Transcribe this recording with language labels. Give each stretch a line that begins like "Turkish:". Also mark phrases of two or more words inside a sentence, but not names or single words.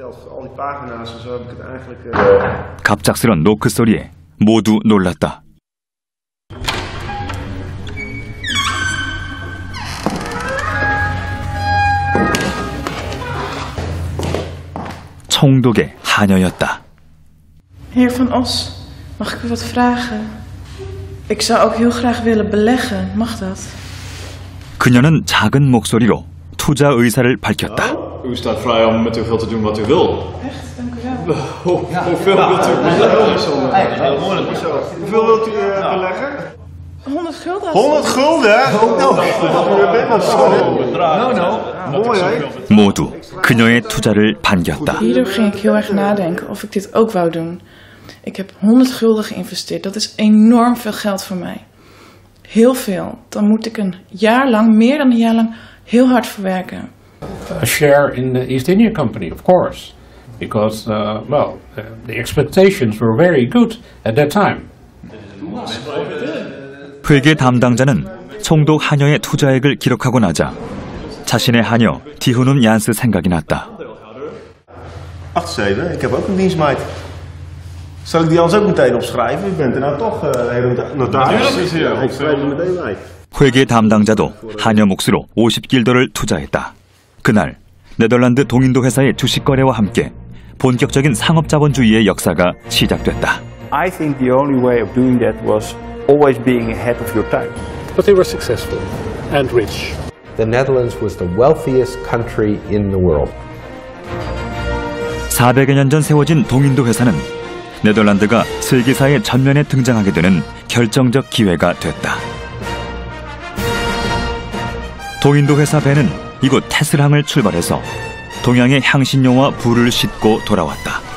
Korean: 갑작스런 노크 소리에 모두 놀랐다. 총독의 하녀였다.
Dutch: Heer Van Os, mag ik u wat vragen? Ik zou ook heel graag willen beleggen, mag dat?
Korean: 그녀는 작은 목소리로 투자 의사를 밝혔다.
Dutch: U staat vrij om met uw geld te doen wat u wil. Echt, dank u wel. Hoeveel wilt u beleggen? Hoeveel wilt u beleggen? 100 gulden. 100 gulden?
Korean: 모두 그녀의 투자를 반겼다.
Dutch: Hierdoor ging ik heel erg nadenken of ik dit ook wou doen. Ik heb 100 gulden geïnvesteerd. Dat is enorm veel geld voor mij. Heel veel. Dan moet ik een jaar lang, meer dan een jaar lang, heel hard voor werken.
English: A share in the East India Company, of course. Because, the expectations were very good at that time.
Korean: 회계 담당자는 총독 하녀의 투자액을 기록하고 나자 자신의 하녀 디후눔 얀스 생각이 났다.
Dutch: Wacht eens even, ik heb ook een dienstmeid. Zal ik die anders ook meteen opschrijven? U bent er nou toch notaris. Ik schrijf er meteen bij.
Korean: 회계 담당자도 하녀 몫으로 50길더를 투자했다. 그날 네덜란드 동인도 회사의 주식 거래와 함께 본격적인 상업자본주의의 역사가 시작됐다.
English: I think the only way of doing that was always being ahead of your time. But they were successful and rich. The Netherlands was the wealthiest country in the world.
Korean: 400여 년 전 세워진 동인도 회사는 네덜란드가 세계사의 전면에 등장하게 되는 결정적 기회가 됐다. 동인도 회사 배는 이곳 테슬항을 출발해서 동양의 향신료와 불을 싣고 돌아왔다.